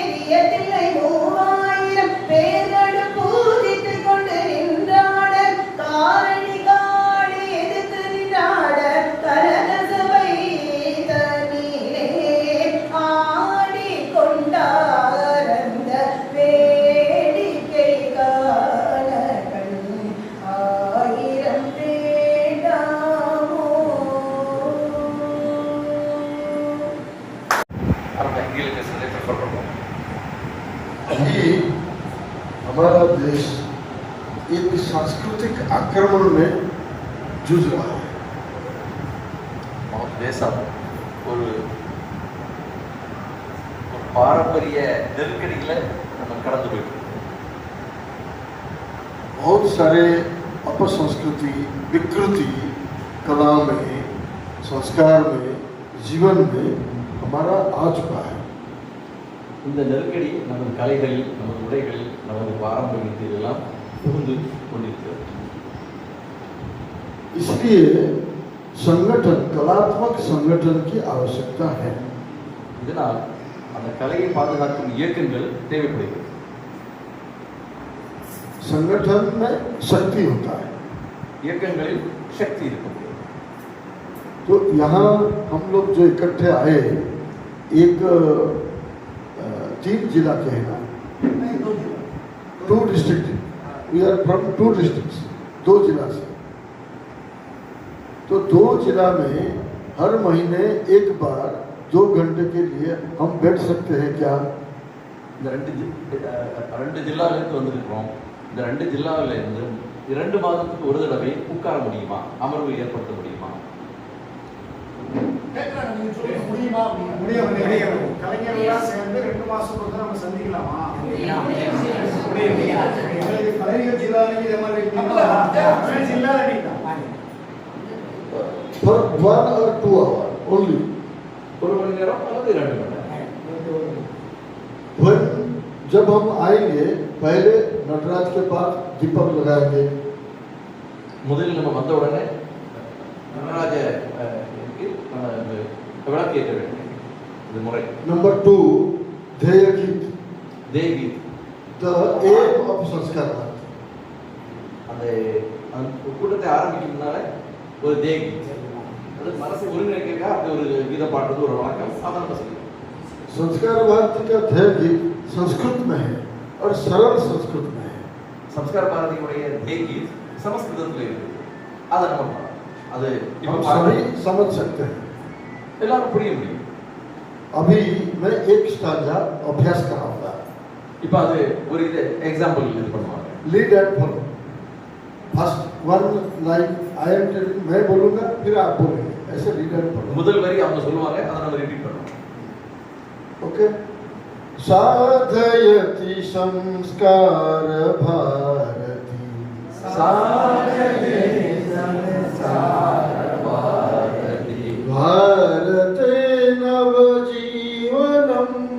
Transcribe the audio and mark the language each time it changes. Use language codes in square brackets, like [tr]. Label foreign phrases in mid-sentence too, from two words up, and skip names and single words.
[ta] எத்தில்லை 3000 பேரோடு பூஜித்துக் கொண்டு நின்றாட காரணி காடி எதிர்த்து நின்றாட கனக சபை தனிலே ஆடி கொண்டார் அந்த வேடிக்கை காண கண் 1000 வேண்டாமோ. [hi] अभी हमारा देश एक सांस्कृतिक आक्रमण में जूझ रहा है. [ta] தேசம் ஒரு பாரம்பரிய நெருக்கடியில் நம்ம கடந்து போயிட்டு [hi] बहुत सारे अपसंस्कृति विकृति कला में संस्कार में जीवन में हमारा आ चुका है. [ta] இந்த நெருக்கடி நமது கலைகளில் நமது உடைகளில் நமது பாரம்பரியத்தில் எல்லாம் புகுந்து கொண்டிருக்கிறது. [hi] इसलिए संगठन कलात्मक संगठन की आवश्यकता है. [ta] இதனால் அந்த கலையை பாதுகாக்கும் இயக்கங்கள் தேவைப்படுகிறது. [hi] संगठन में शक्ति होता है. [ta] இயக்கங்களில் சக்தி இருக்கும். [hi] तो यहाँ हम लोग जो इकट्ठे आए एक 3 जिला के हैं, 2 डिस्ट्रिक्ट. [en] we are from 2 districts, [hi] 2 जिला से. तो 2 जिला में हर महीने एक बार 2 घंटे के लिए हम बैठ सकते हैं क्या? [ta] இந்த ரெண்டு ஜில்லாவிலிருந்து வந்திருக்கிறோம். இந்த 2 ஜில்லாவிலிருந்து 2 மாதத்துக்கு ஒரு தடவை உட்கார முடியுமா, அமர்வு ஏற்படுத்த முடியுமா? முடியுமா? கலைஞர்கள்லாம் சேர்ந்து 2 மாசத்துக்கு ஒரு நம்ம சந்திக்கலாமா? கலைஞர் ஜில்லாவில் இதே மாதிரி ஜில்லாவில் [en] For 1 or 2 hours only. [ta] ஒரு மணி நேரம் அல்லது 2 மணி நேரம். [hi] जब हम आएंगे पहले नटराज के पास दीपक लगाएंगे. [ta] முதலில் நம்ம வந்த உடனே நடராஜ விளக்கு ஏற்ற வேண்டும். இது முறை. [en] Number 2, [hi] ध्येय गीत. [ta] தேகீத். [en] The aim of संस्कार. [ta] அந்த கூட்டத்தை ஆரம்பிக்கிறதுனால ஒரு தேகீத், அது மனசை ஒருங்கிணைக்கிறதுக்காக அது ஒரு கீத பாடுறது ஒரு வழக்கம். அதை நம்ம செய்யணும். [hi] संस्कार भारती का ध्येय गीत संस्कृत में है और सरल संस्कृत में है. [ta] संस्कार भारतीயுடைய தேகீத் சமஸ்கிருதத்தில் இருக்கு. அதை நம்ம பாடணும். அது [hi] हम सभी समझ सकते हैं. [ta] எல்லாரும் புரிய முடியும். [hi] अभी मैं एक स्टांजा अभ्यास कराऊंगा. [ta] இப்போ அது ஒரு இது எக்ஸாம்பிள் இது பண்ணுவாங்க. [en] lead and follow. first 1 line I am telling, [hi] मैं बोलूंगा फिर आप बोलेंगे. ऐसे [en] lead and follow. [ta] முதல் வரி அவங்க சொல்லுவாங்க, அதை நம்ம ரிப்பீட் பண்ணணும். [sa] ओके. साधयति संस्कार भारती. साधयति संस्कार भारती. भारते नवजीवनम्.